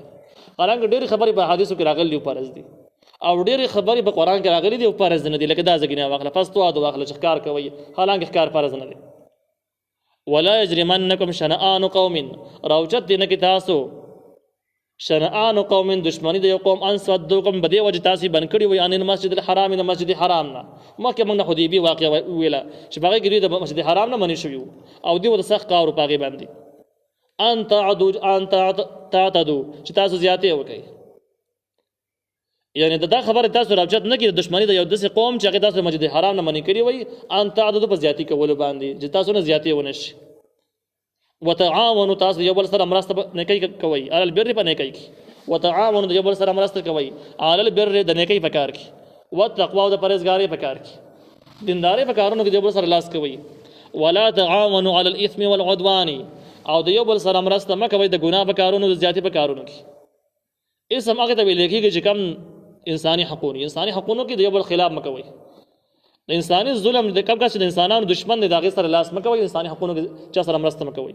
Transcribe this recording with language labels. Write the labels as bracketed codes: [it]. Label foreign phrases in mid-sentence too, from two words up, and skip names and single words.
[ps] حالانکه ډېرې خبرې په حدیثو کې راغلي دي فرض دي، او ډېرې خبرې په قرآن کې راغلي دي او فرض نه دي. لکه دا ځای کې نه واخله فاصطادوا واخله چې ښکار کوئ، حالانکه ښکار فرض نه دی. [ar] ولا یجرمنکم شنآن قوم [ps] راوچت دي نه کې تاسو [ar] شنآن قوم [ps] دشمنی د یو قوم [ar] ان صدوکم [ps] بدې وجه تاسې بند کړي وي [ar] عن المسجد الحرام [ps] د مسجد حرام نه. مخکې موږ د حدیبي واقعه ویله چې په هغې کې دوی د مسجد حرام نه منې شوي وو او دوی د سخت کار په هغې باندې [ar] ان تعتدوا [ps] چې تاسو زیاتې وکړئ. یعنې دا خبره تاسو راوچت نه کړي د دشمني د یو داسې قوم چې هغې تاسو د مسجد حرام نه منې کړي وي [ar] ان تعتدوا [ps] په زیاتي کولو باندې چې تاسو نه زیاتې ونه شي. وتعاونوا تاسو یو بل سره مرسته نیکۍ کوئ [ar] علی البر [ps] په نیکۍ کې، وتعاونوا د یو بل سره مرسته کوئ [ar] علی البر [ps] د نیکۍ په کار کې، والتقوا د پرهیزګارۍ په کار کې، دیندارۍ په کارونو کې د یو بل سره لاس کوئ. [ar] ولا تعاونوا علی الاثم والعدوان [ps] او د یو بل سره مرسته مه کوئ د ګناه په کارونو د زیاتي په کارونو کې. اسم هغې ته ویل کېږي چې کم انساني حقونه، انساني حقونو کې د یو بل خلاف مه کوئ. د انساني ظلم د کم کس چې د انسانانو دشمن دی د هغې سره لاس مه کوئ، انساني حقونو کې چا سره مرسته مه کوئ.